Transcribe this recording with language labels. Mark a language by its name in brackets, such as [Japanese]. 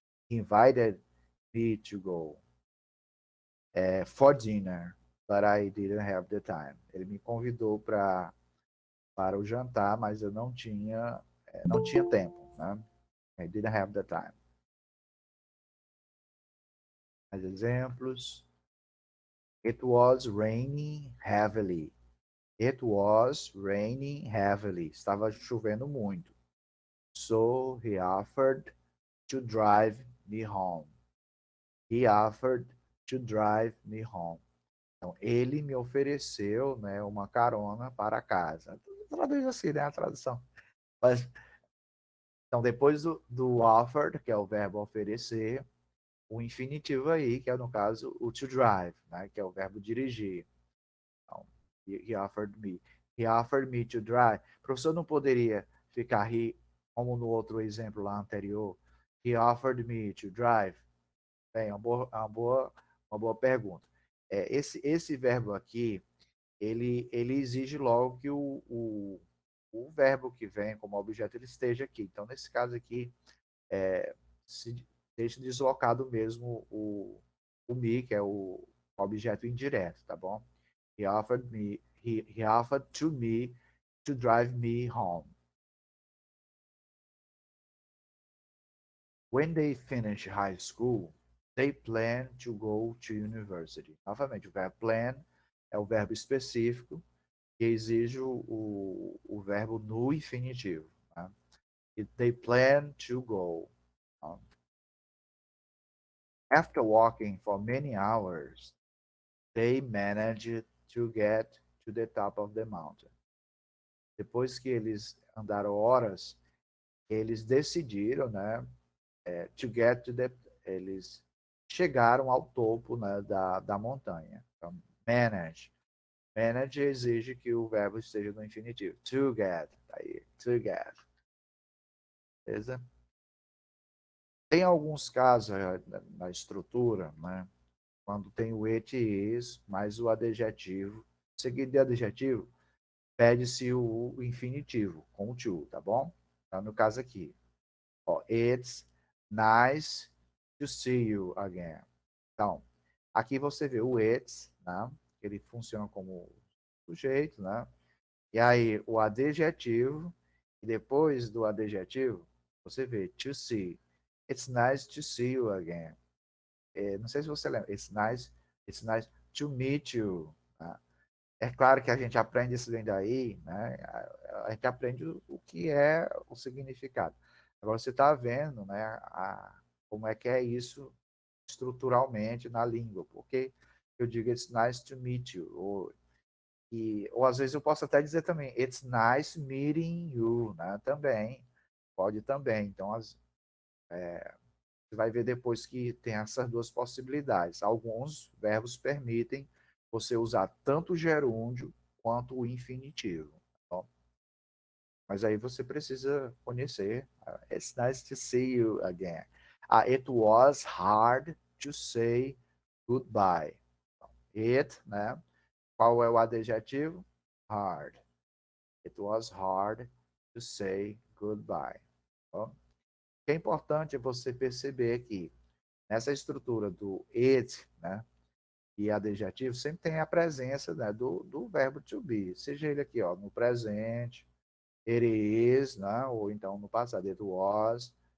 [English] He invited me to go for dinner, but I didn't have the time. [Portuguese] Ele me convidou para o jantar, mas eu não tinha tempo, né? [English] I didn't have the time. [Portuguese] Mais exemplos. [English] It was raining heavily. It was raining heavily. [Portuguese] Estava chovendo muito. [English] So he offered to drive me home. He offered to drive me home. [Portuguese] Então, ele me ofereceu, né, uma carona para casa. Traduz assim, né, a tradução. Mas, então, depois do offered, que é o verbo oferecer, o infinitivo aí, que é, no caso, o to drive, né, que é o verbo dirigir. [English] Então, he offered me. He offered me to drive. [Portuguese] O professor não poderia ficar como no outro exemplo lá anterior. [English] He offered me to drive. [Portuguese] Bem, uma boa pergunta. Esse verbo aqui, ele exige logo que o verbo que vem como objeto ele esteja aqui. Então, nesse caso aqui, se deixa deslocado mesmo o me, que é o objeto indireto, tá bom? [English] He offered to me to drive me home. When they finish high school, they plan to go to university. [Portuguese] Novamente, o verbo plan é o verbo específico que exige o verbo no infinitivo. Tá? [English] They plan to go. After walking for many hours, they managed to get to the top of the mountain. [Portuguese] Depois que eles andaram horas, eles decidiram, né, to get to the, eles chegaram ao topo, né, da montanha. Então, manage. Manage exige que o verbo esteja no infinitivo. To get. Tá aí, to get. Beleza? Tem alguns casos na estrutura, né, quando tem o it e is, mais o adjetivo. Seguido de adjetivo, pede-se o infinitivo, com o to, tá bom? Então, no caso aqui, ó, [English] it's nice to see you again. [Portuguese] Então, aqui você vê o it's, né? Ele funciona como sujeito, né? E aí, o adjetivo, e depois do adjetivo, você vê to see. [English] It's nice to see you again. [Portuguese] Não sei se você lembra. [English] It's nice to meet you. [Portuguese] Tá? É claro que a gente aprende isso vem daí, né? A gente aprende o que é o significado. Agora você está vendo, né? Como é que é isso estruturalmente na língua. Porque eu digo [English] it's nice to meet you. [Portuguese] Ou às vezes eu posso até dizer também [English] it's nice meeting you, [Portuguese] né? Também. Pode também. Então, você vai ver depois que tem essas duas possibilidades. Alguns verbos permitem você usar tanto o gerúndio quanto o infinitivo. Tá bom? Mas aí você precisa conhecer. [English] It's nice to see you again. It was hard to say goodbye. It, né? [Portuguese] Qual é o adjetivo? [English] Hard. It was hard to say goodbye. [Portuguese] Tá bom? O que é importante é você perceber que nessa estrutura do it, né, e adjetivo, sempre tem a presença, né, do verbo to be, seja ele aqui, ó, no presente, it is, né, ou então no passado, it was.